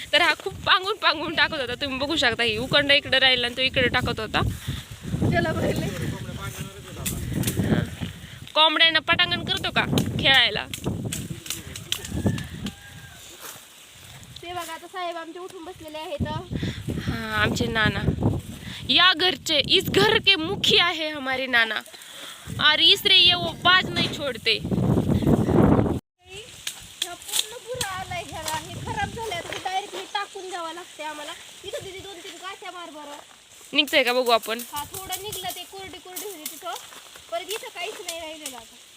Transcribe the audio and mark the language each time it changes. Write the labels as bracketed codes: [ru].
[mr] तर हा खूप पांगून टाकत होता. तुम्ही बघू शकता ही उकंड इकडे राहिला आणि तो इकडे टाकत होता. कोंबड्यांना पटांगण करतो का खेळायला. ते बघा आता साहेब आमचे उठून बसलेले आहेत. हा आमचे नाना या घरचे [hi] इस घर के मुखिया है हमारे नाना और इसलिए ये वो बाज नहीं छोड़ते. [mr] ह्या पूर्ण पुरा आलाय ह्याला, हे खराब झालंय, आता डायरेक्टली टाकून द्यावं लागते आम्हाला. इथं दीदी 2-3 गाठ्या मार बरं. निघतंय का बघू आपण. हा थोडं निघलं ते कोरडी होती तिथं, परत इथं काहीच नाही राहिलेलं आता.